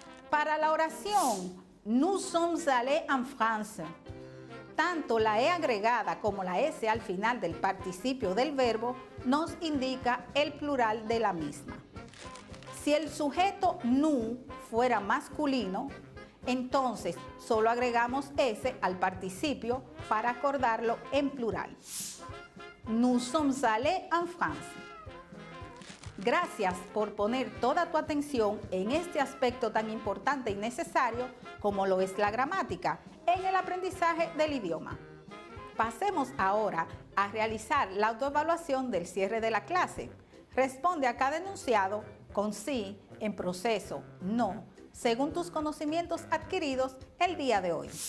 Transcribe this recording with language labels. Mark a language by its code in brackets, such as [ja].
[es] Para la oración, [fr] nous sommes allés en France, [es] tanto la E agregada como la S al final del participio del verbo nos indica el plural de la misma. Si el sujeto nous fuera masculino, entonces solo agregamos S al participio para acordarlo en plural. [fr] Nous sommes allés en France. [es] Gracias por poner toda tu atención en este aspecto tan importante y necesario como lo es la gramática en el aprendizaje del idioma. Pasemos ahora a realizar la autoevaluación del cierre de la clase. Responde a cada enunciado con sí, en proceso, no, según tus conocimientos adquiridos el día de hoy.